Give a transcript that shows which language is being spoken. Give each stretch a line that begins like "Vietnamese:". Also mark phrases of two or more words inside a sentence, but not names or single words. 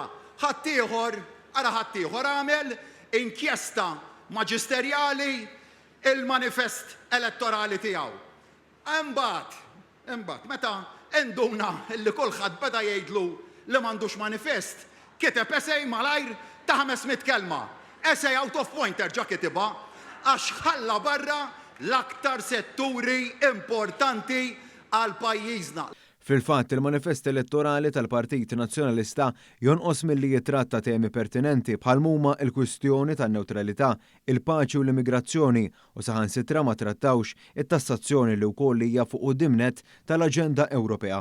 Maltese: Ħaddieħor għamel inkjesta maġisterjali il-manifest elettorali tiegħu. Imbagħad, meta induna li kulħadd beda jgħidlu li m'għandux manifest, kiteb essej malajr ta' 500 kelma. Essej
English: out of point
Maltese: terġa' kitibha għax ħalla barra l-aktar setturi importanti għal pajjiżna. Fil-fatt, il-manifest elettorali tal-Partit Nazzjonalista jonqos milli jitratta temi pertinenti bħal huma l-kwistjoni tan-newtralità, il-paċi u l-immigrazzjoni u saħansitra ma trattawx it-tassazzjoni li wkoll hija fuq qudiemnet tal-Aġenda Ewropea.